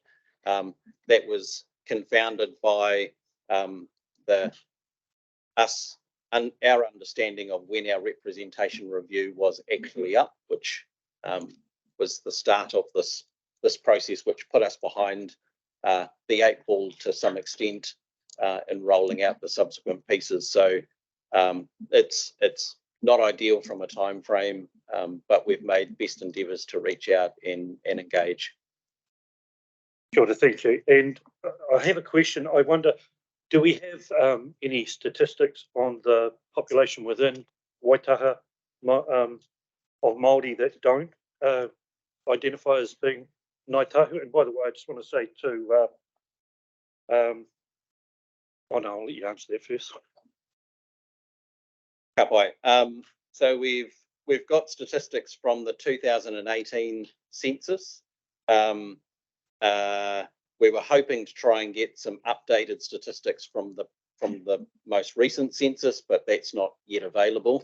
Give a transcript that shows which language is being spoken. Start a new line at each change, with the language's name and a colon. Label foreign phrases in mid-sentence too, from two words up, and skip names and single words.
English: That was confounded by our understanding of when our representation review was actually up, which was the start of this process, which put us behind the 8 ball to some extent in rolling out the subsequent pieces. So it's not ideal from a time frame, but we've made best endeavours to reach out and engage.
Māori: Kia ora,
English: thank you. And I have a question. I wonder, do we have any statistics on the population within Waitaha of Māori that don't identify as being Ngāi Tahu? And by the way, I just want to say too, oh no, I'll let you answer that first.
Māori: Ka pai.
English: So we've got statistics from the 2018 census. We were hoping to try and get some updated statistics from the most recent census, but that's not yet available.